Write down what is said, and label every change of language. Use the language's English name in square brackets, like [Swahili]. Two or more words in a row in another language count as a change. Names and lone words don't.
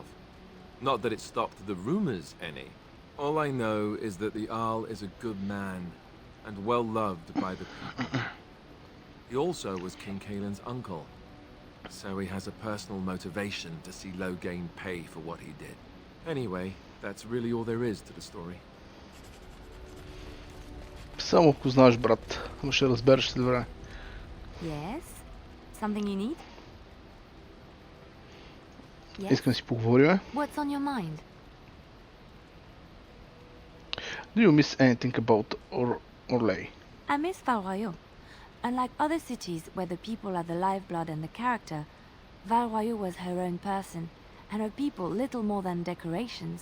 [English] Not that it stopped the rumors any. All I know is that the Owl is a good man and well loved by the people. He also was King Kaelin's uncle, so he has a personal motivation to see Loghain pay for what he did. Anyway, that's really all there is to the story. [Bulgarian] Само ако знаеш, брат, но ще разбереш след време. [English] Yes? Something you need? Yes? [Bulgarian] Искам да си поговорим. [English] What's on your mind? Do you miss anything about Orlais? I miss Val Royeaux. Unlike other cities where the people are the lifeblood and the character, Val Royeaux was her own person, and her people little more than decorations.